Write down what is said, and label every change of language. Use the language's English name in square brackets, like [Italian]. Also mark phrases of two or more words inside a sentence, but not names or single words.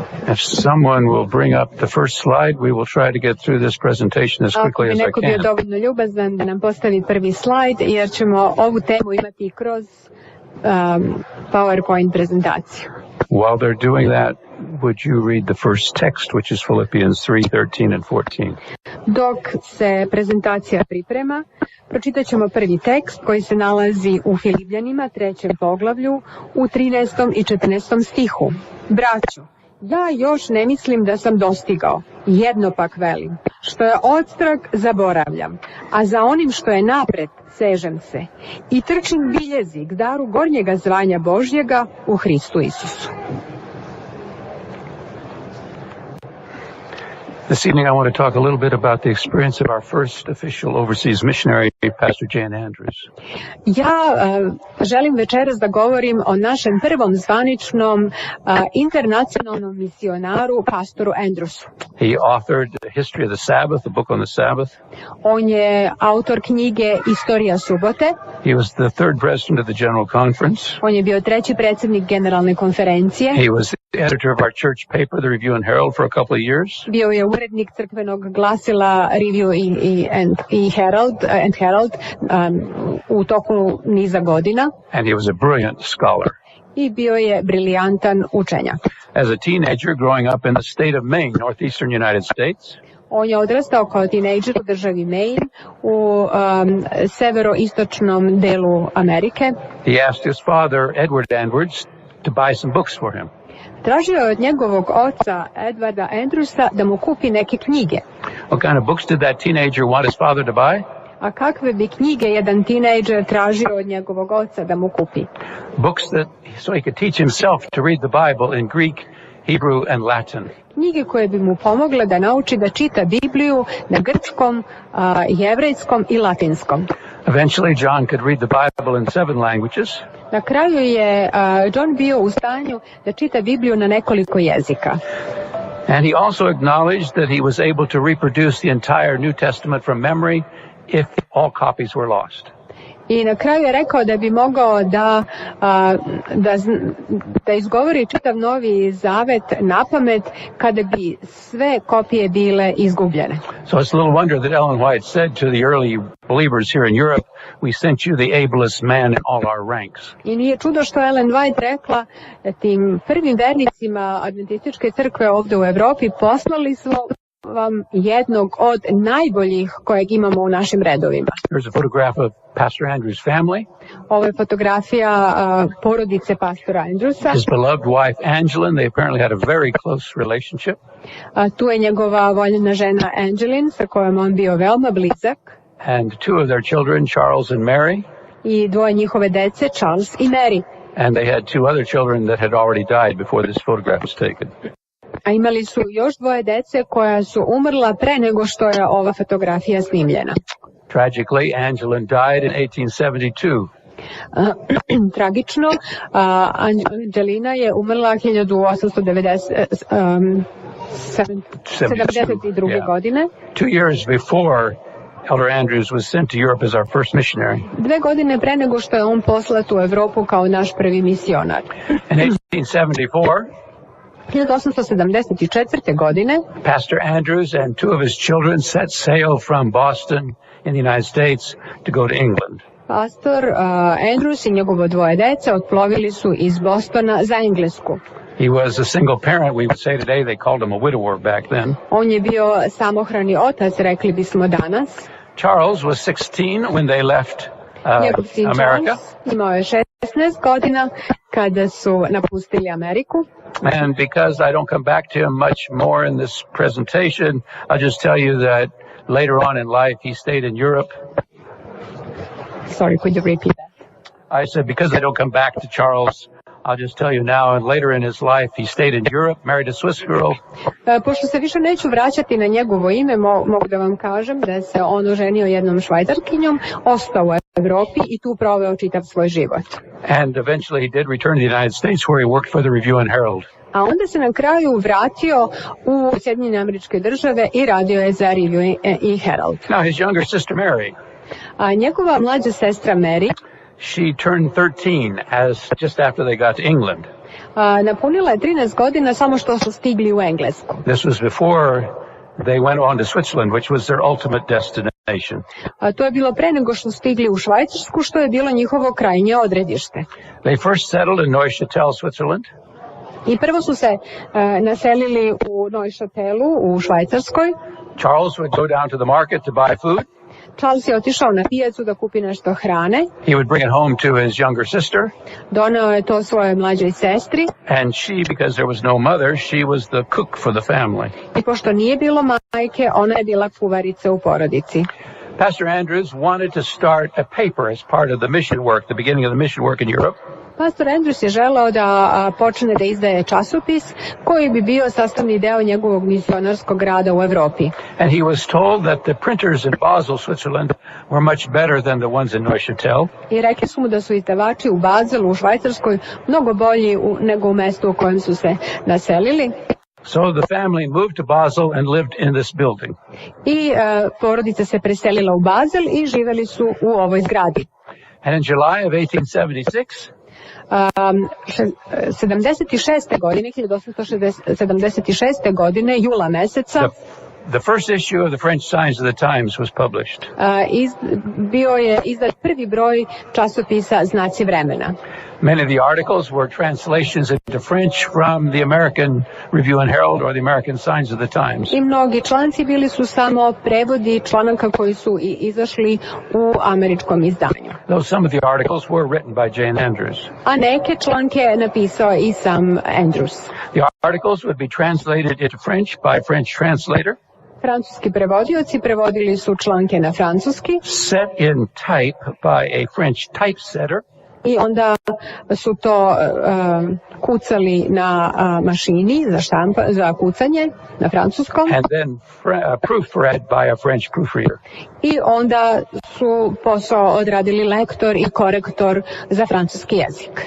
[English] If someone will bring up the first slide, we will try to get through this presentation as quickly as I [Serbian] Neko bio [English] can. [Serbian] dovoljno ljubazan da nam postavi prvi slajd, jer ćemo ovu temu imati kroz PowerPoint prezentaciju. [English] While they're doing that, would you read the first text, which is Philippians 3:13 and 14? [Serbian] Dok se prezentacija priprema, pročitat ćemo prvi tekst koji se nalazi u Filipljanima, 3. poglavlju, u 13. i 14. stihu. Braćo, ja još ne mislim da sam dostigao, jedno pak velim, što je odstrag zaboravljam, a za onim što je napred sežem se i trčim biljezi k daru gornjega zvanja Božjega u Hristu Isusu. [English] This evening I want to talk a little bit about the experience of our first official overseas missionary, Pastor Džona Endrjusa. [Serbian] Ja želim večeras da govorim o našem prvom zvaničnom internacionalnom misionaru, pastoru Endrjusu. [English] He authored the History of the Sabbath, a book on the Sabbath. [Serbian] On je autor knjige Istorija subote. [English] He was the third president of the General Conference. [Serbian] On je bio treći predsjednik Generalne konferencije. [English] He was the editor of our church paper, the Review and Herald, for a couple of years. [Serbian] Bio je urednik crkvenog glasila Review i Herald u toku niza godina. [English] And he was a brilliant scholar. [Serbian] I bio je briljantan učenjak. [English] As a teenager growing up in the state of Maine, northeastern United States, [Serbian] on je odrastao kao tinejdžer u državi Maine u severoistočnom delu Amerike. [English] He asked his father, Edward Endrjusa, to buy some books for him. [Serbian] Tražio je od njegovog oca Edwarda Endrjusa da mu kupi neke knjige. [English] What kind of books did that teenager want his father to buy? [Serbian] A kakve bi knjige jedan tinejdžer tražio od njegovog oca da mu kupi? [English] Books so he could teach himself to read the Bible in Greek, Hebrew and Latin. [Serbian] Knjige koje bi mu pomogle da nauči da čita Bibliju na grčkom, jevrejskom i latinskom. [English] Eventually John could read the Bible in 7 languages. [Serbian] Na kraju je John bio u stanju da čita Bibliju na nekoliko jezika. [English] And he also acknowledged that he was able to reproduce the entire New Testament from memory if all copies were lost. [Serbian] I na kraju je rekao da bi mogao da izgovori čitav Novi Zavet napamet kada bi sve kopije bile izgubljene. [English] So it's a little wonder that Ellen White said to the early believers here in Europe, we sent you the ablest man in all our ranks. [Serbian] I nije čudo što Ellen White rekla tim prvim vernicima adventističke crkve ovdje u Evropi, poslali smo vam jednog od najboljih kojeg imamo u našim redovima. [English] Here's a photograph of Pastor Endrjusa's family. [Serbian] Ovo je fotografija porodice pastora Endrjusa. [English] His beloved wife Angeline, they apparently had a very close relationship. [Serbian] Tu je njegova voljena žena Angeline, sa kojom on bio veoma blizak. [English] And 2 of their children, Charles and Mary. [Serbian] I 2 njihove dece, Charles i Mary. [English] And they had 2 other children that had already died before this photograph was taken. [Serbian] A imali su još 2 dece koja su umrla pre nego što je ova fotografija snimljena. [English] Tragically, Angeline died in 1872. [Serbian] Tragično, Angelina je umrla 1872. godine. [English] 2 years before Elder Endrjusa was sent to Europe as our first missionary. [Serbian] 2 godine pre nego što je on poslat u Evropu kao naš prvi misionar. [English] In 1874, [Serbian] 1874. godine [English] Pastor Endrjusa and 2 of his children set sail from Boston in the United States to go to England. [Serbian] Pastor Endrjus i njegovo 2 dece otplovili su iz Bostona za Englesku. [English] He was a single parent, we would say today, they called him a widower back then. [Serbian] On je bio samohrani otac, rekli bismo danas. [English] Charles was 16 when they left [Serbian] Njegov sin [English] America. [Serbian] Charles imao je 16 godina kada su napustili Ameriku. [English] And because I don't come back to him much more in this presentation, I'll just tell you that later on in life he stayed in Europe. Sorry, could you repeat that? I said because I don't come back to Charles, I'll just tell you now, and later in his life he stayed in Europe, married a Swiss girl. [Serbian] Pošto se više neću vraćati na njegovo ime, mogu da vam kažem da se on oženio jednom Švajcarkinjom, ostao u Evropi i tu proveo čitav svoj život. [English] And eventually he did return to the United States where he worked for the Review and Herald. [Serbian] A onda se na kraju vratio u Sjedinjene Američke Države i radio je za Review i Herald. [English] Now his younger sister Mary, [Serbian] a njegova mlađa sestra Mary, [English] she turned 13 just after they got to England. [Serbian] Napunila je 13 godina samo što su stigli u Englesku. [English] This was before they went on to Switzerland, which was their ultimate destination. [Serbian] To je bilo pre nego što stigli u Švajcarsku, što je bilo njihovo krajnje odredište. [English] They first settled in Neuchâtel, Switzerland. [Serbian] I prvo su se naselili u Neuchâtelu u Švajcarskoj. [English] Charles would go down to the market to buy food. [Serbian] Charles je otišao na pijacu da kupi nešto hrane. [English] He would bring it home to his younger sister. [Serbian] Doneo je to svojoj mlađoj sestri. [English] And she, because there was no mother, she was the cook for the family. [Serbian] I pošto nije bilo majke, ona je bila kuvarica u porodici. [English] Pastor Andrews wanted to start a paper as part of the mission work, the beginning of the mission work in Europe. [Serbian] Pastor Endrjus je želeo da počne da izdaje časopis koji bi bio sastavni deo njegovog misionarskog rada u Evropi. [English] And he was told that the printers in Basel, Switzerland, were much better than the ones in Neuchâtel. [Serbian] I rekli su mu da su izdavači u Bazelu, u Švajcarskoj, mnogo bolji nego u mestu u kojem su se naselili. [English] So the family moved to Basel and lived in this building. [Serbian] I porodica se preselila u Bazel i živeli su u ovoj zgradi. [English] And in July of 1876, [Serbian] 76. godine, 1876. godine, jula meseca, [English] the first issue of the French Signs of the Times was published. [Serbian] Bio je izdat prvi broj časopisa Znaci vremena. [English] Many of the articles were translations into French from the American Review and Herald or the American Signs of the Times. [Serbian] I mnogi članci bili su samo prevodi članaka koji su i izašli u američkom izdanju. [English] Though some of the articles were written by Džona Endrjusa. [Serbian] A neke članke je napisao i sam Endrjus. [English] The articles would be translated into French by a French translator. [Serbian] Francuski prevodioci prevodili su članke na francuski. [English] Set in type by a French typesetter. [Serbian] I onda su to kucali na mašini za kucanje na francuskom. [English] And then proofread by a French proofreader. [Serbian] I onda su posao odradili lektor i korektor za francuski jezik.